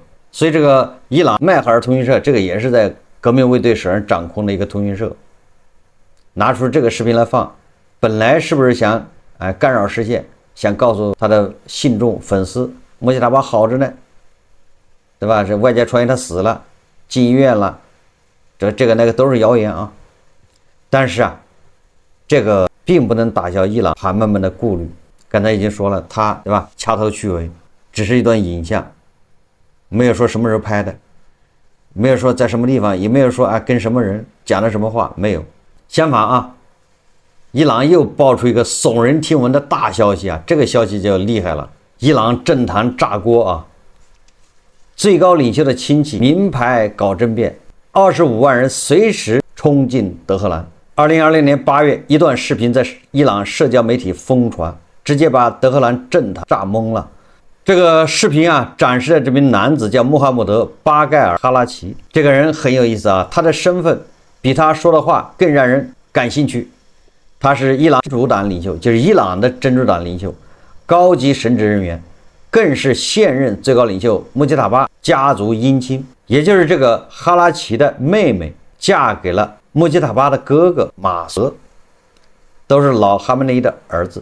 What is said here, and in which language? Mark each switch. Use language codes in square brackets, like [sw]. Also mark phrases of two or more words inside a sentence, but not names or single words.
[zh] 所以這個伊朗邁赫爾通訊社這個也是在革命衛队手上掌控的一個通讯社，拿出這個視頻來放，本來是不是想干擾視線，想告訴他的信眾粉絲穆吉塔巴好着呢，對吧？這外界傳言他死了，進醫院了，這個那個都是謠言啊。但是啊，這個並不能打消伊朗盤们們的顧慮。剛才已經說了，他對吧？掐頭去尾，只是一段影像，沒有說什麼時候拍的，沒有說在什麼地方，也沒有說啊跟什麼人講了什麼話，沒有。相反啊，伊朗又爆出一個聳人聽聞的大消息啊，這個消息就厲害了，伊朗政壇炸鍋啊！最高領袖的親戚名牌搞政變，25萬人隨時衝進德黑蘭。2020年8月，一段視頻在伊朗社交媒體瘋傳，直接把德黑蘭政壇炸懵了。這個視頻啊，展示的這名男子叫穆罕默德·巴蓋爾·哈拉奇，這個人很有意思啊，他的身份比他說的話更讓人感興趣。他是伊朗真主黨領袖，就是伊朗的真主黨領袖，高級神職人員，更是現任最高領袖穆吉塔巴家族姻親，也就是這個哈拉奇的妹妹嫁給了穆吉塔巴的哥哥馬瑟，都是老哈梅内伊的兒子。